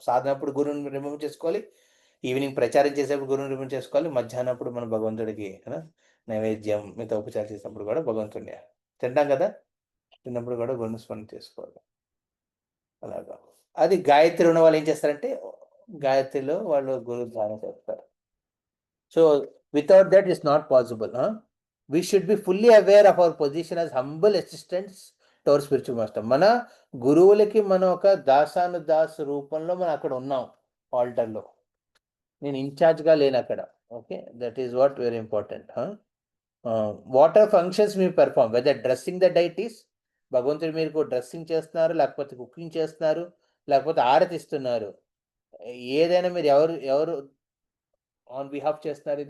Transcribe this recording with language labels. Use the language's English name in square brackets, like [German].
[Telugu] సాధనప్పుడు గురువుని రిమూవ్ చేసుకోవాలి, ఈవినింగ్ ప్రచారం చేసేప్పుడు గురువుని రిమూవ్ చేసుకోవాలి, మధ్యాహ్నప్పుడు మనం భగవంతుడికి నైవేద్యం మిగతా ఉపచారం చేసినప్పుడు కూడా భగవంతుడిని తింటాం కదా, తిన్నప్పుడు కూడా గురుని స్మరణ చేసుకోవాలి. అలాగా అది గాయత్రి ఉన్న వాళ్ళు ఏం చేస్తారంటే గాయత్రిలో వాళ్ళు గురు ధ్యానం చేస్తారు. [English] So without that is not possible. We should be fully aware of our position as humble assistants to our spiritual master. [Telugu] మన గురువులకి మనం ఒక దాసానుదాస్ రూపంలో మనం అక్కడ ఉన్నాం ఆల్టర్లో. నేను ఇన్ఛార్జ్గా లేను అక్కడ. [English] Okay, that is what very important. What are functions మీ perform, whether dressing the deities, [Telugu] భగవంతుడు మీరు డ్రెస్సింగ్ చేస్తున్నారు, లేకపోతే కుకింగ్ చేస్తున్నారు, లేకపోతే ఆరతిస్తున్నారు, ఏదైనా మీరు ఎవరు ఆన్ బిహాఫ్ చేస్తున్నారు?